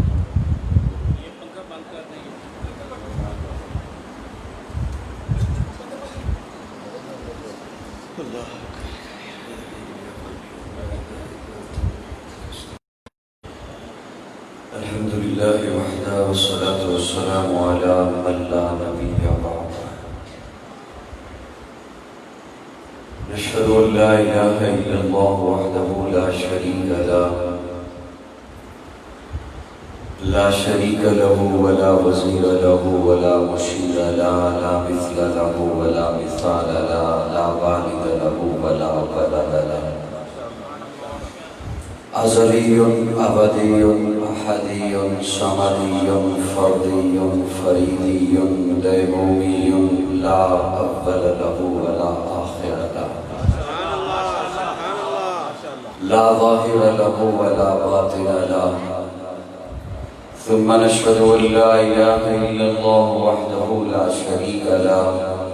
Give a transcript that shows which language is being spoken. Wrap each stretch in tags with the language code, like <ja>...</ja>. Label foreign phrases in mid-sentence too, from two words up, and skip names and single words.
<ur>یہ پنکھا بند کر دیں۔</ur> <ar>الحمدللہ وحدہ والصلاة والسلام علی من لا نبی بعد، نشہد ان لا الہ الا اللہ وحدہ لا شریک لہ، لا شریک لہ ولا وزیر لہ ولا مشیر لہ، لا مثل لہ ولا مثال لہ، لا والد لہ ولا ولد لہ، ازلی ابدی احدی صمدی فردی فریدی دیمومی، لا اول لہ ولا آخر لہ، لا ظاہر لہ ولا باطن لہ، ثم نشهد أن لا إله إلا الله وحده لا شريك له،</ar>